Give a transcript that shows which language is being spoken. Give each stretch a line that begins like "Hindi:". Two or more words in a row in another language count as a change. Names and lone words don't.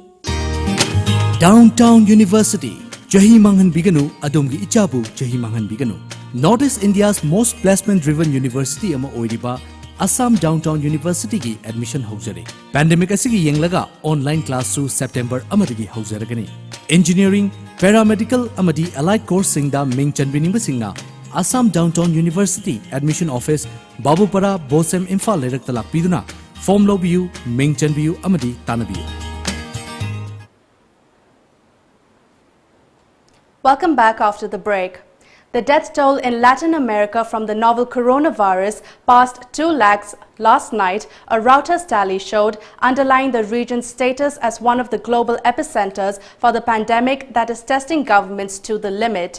Manipuri: Downtown University Jahi Manghan Biganu Adumgi Ichabu Jahi Manghan Biganu.
English: Northeast India's most placement driven university
Manipuri: ama oiriba Assam Downtown University ki admission haujare. Pandemic asigi yenglaga
English: online class
Manipuri: su September amadagi haujaragani. Engineering, paramedical amadi
English: allied course
Manipuri: singda ming chanbininga singna Assam Downtown University
English: admission office
Manipuri: Babupara Bosem Imphal lerak talak piduna form lobiyu ming chanbiyu amadi tanabiyu.
English: Welcome back after the break. The death toll in Latin America from the novel coronavirus passed 2 lakhs last night, a Reuters tally showed, underlying the region's status as one of the global epicenters for the pandemic that is testing governments to the limit.